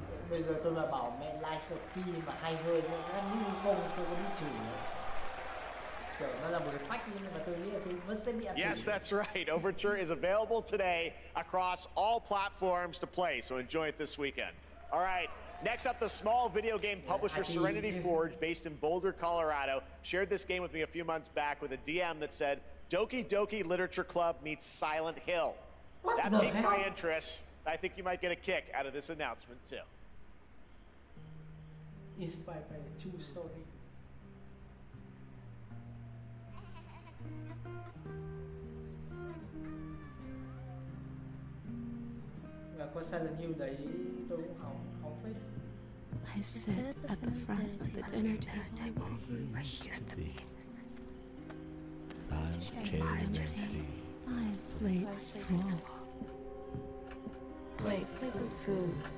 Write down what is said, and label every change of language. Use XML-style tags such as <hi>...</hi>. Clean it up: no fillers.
<vi>Bây giờ tôi mà bảo mẹ Lies of P mà hay hơn nữa, nhưng không tôi có bị chửi nữa. Kiểu nó là một cái phách nhưng mà tôi nghĩ là tôi vẫn sẽ bị chửi.</vi> <en>Yes, that's right. Overture is available today across all platforms to play, so enjoy it this weekend. All right, next up, the small video game publisher Serenity Forge, based in Boulder, Colorado, shared this game with me a few months back with a DM that said, Doki Doki Literature Club meets Silent Hill. That piqued my interest. I think you might get a kick out of this announcement too. Inspired by the true story.</en> <vi>Và con Silent Hill đấy tôi cũng hóng phết.</vi> <en>I sit at the front of the dinner table where he used to be. My plate's full. Plates of food.</en>